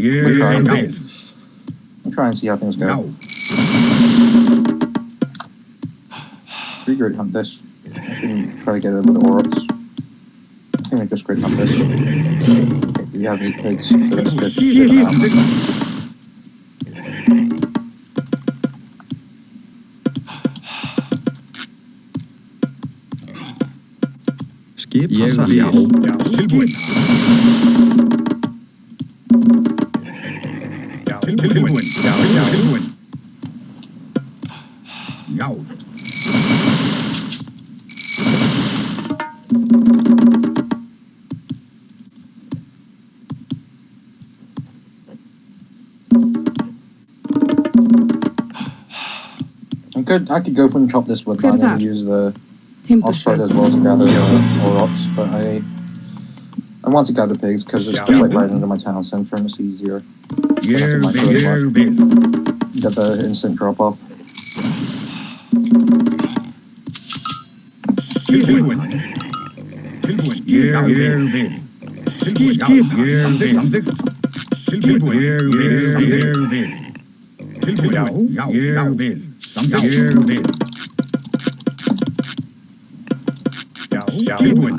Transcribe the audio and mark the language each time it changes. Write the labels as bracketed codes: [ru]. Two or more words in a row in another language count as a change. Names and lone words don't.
[en] We'll try and see how things go. Pretty great hunt this. I can try to get it with the Aurochs. I think I just great hunt this. Okay, we have 8 pigs, so that's good. [is] Skip passa. Já. Tilbúin. Tilbúin. Tilbúin. Já. [en] I could go for and chop this wood down and use the offside as well to gather rocks, but I want to gather pigs because it's just like right into my town center and it's easier. Get the instant drop off. [is] Tilbúin. Ég vil. Samþykkt. Tilbúin. Ég vil. Tilbúin. Já, ég vil. Samþykkt. Ég vil. Já, tilbúin.